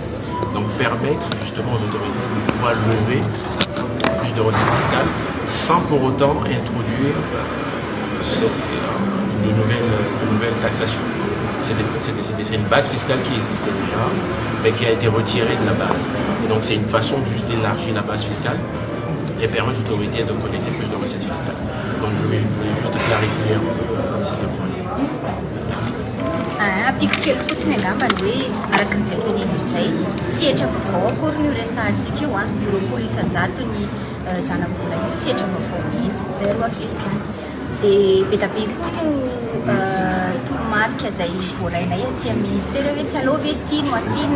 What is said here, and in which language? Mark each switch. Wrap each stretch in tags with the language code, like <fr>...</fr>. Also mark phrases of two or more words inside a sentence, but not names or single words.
<fr>Donc permettre justement aux autorités de pouvoir lever plus de recettes fiscales sans pour autant introduire de nouvelles taxations. C'est une base fiscale qui existait déjà, mais qui a été retirée de la base. Et donc c'est une façon juste d'élargir la base fiscale et permettre aux autorités de collecter plus de recettes fiscales. Donc je voulais juste clarifier un peu ces deux points. Merci.</fr> <mg>Apiko kely fotsiny angambany hoe araka n'izay tenen'izay tsy hetra vaovao akory ny resahantsika io roapolo isan-jato ny zanavola io tsy hetra vaovao mihitsy zay ro avelokany dia be da be koa no toromarika zay voarainay aty amin'ny ministera hoe tsy aleo ve tia no asina</mg>